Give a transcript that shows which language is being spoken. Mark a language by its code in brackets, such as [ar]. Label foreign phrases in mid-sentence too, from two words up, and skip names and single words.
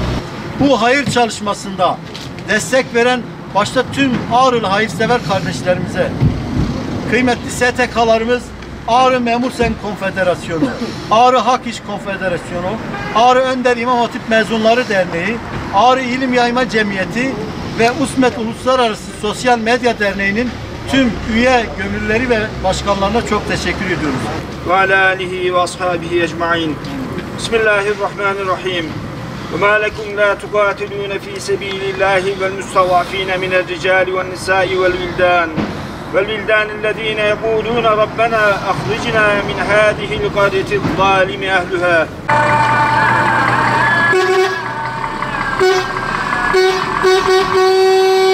[tr] Bu hayır çalışmasında destek veren başta tüm Ağrılı hayırsever kardeşlerimize, kıymetli STK'larımız, Ağrı Memur Sen Konfederasyonu, Ağrı Hak İş Konfederasyonu, Ağrı Önder İmam Hatip Mezunları Derneği, Ağrı İlim Yayma Cemiyeti ve USMET Uluslararası Sosyal Medya Derneği'nin tüm üye gönüllüleri ve başkanlarına çok teşekkür ediyoruz. [ar] وعلى آله وأصحابه أجمعين. Bismillahirrahmanirrahim. وما لكم لا تقاتلون في سبيل الله والمستضعفين من الرجال والنساء والولدان الذين يقولون ربنا أخرجنا من هذه القرية الظالم أهلها